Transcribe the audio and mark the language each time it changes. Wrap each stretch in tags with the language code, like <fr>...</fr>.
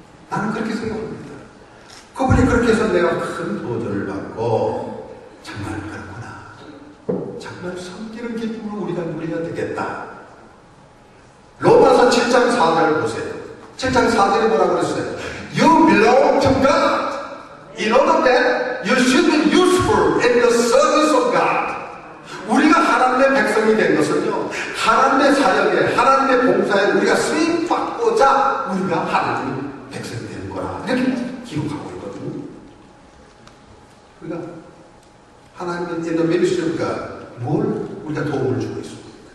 <ko>나는 그렇게 생각합니다. 그분이 그렇게 해서 내가 큰 도전을 받고 정말 그렇구나. 정말 섬기는 기쁨을 우리가 누려야 되겠다. 로마서 7장 4절을 보세요. 7장 4절에 뭐라고 그랬어요?</ko> <en>You belong to God. In order that you should be useful in the service of God.</en> <ko>우리가 하나님의 백성이 된 것은요, 하나님의 사역에, 하나님의 봉사에 우리가 수입받고자 우리가 하나님의 백성이 되는 거라. 이렇게 기록하고 있거든요. 우리가 하나님의</ko> <en>in the ministry of God,</en> <ko>뭘 우리가 도움을 주고 있습니까?</ko>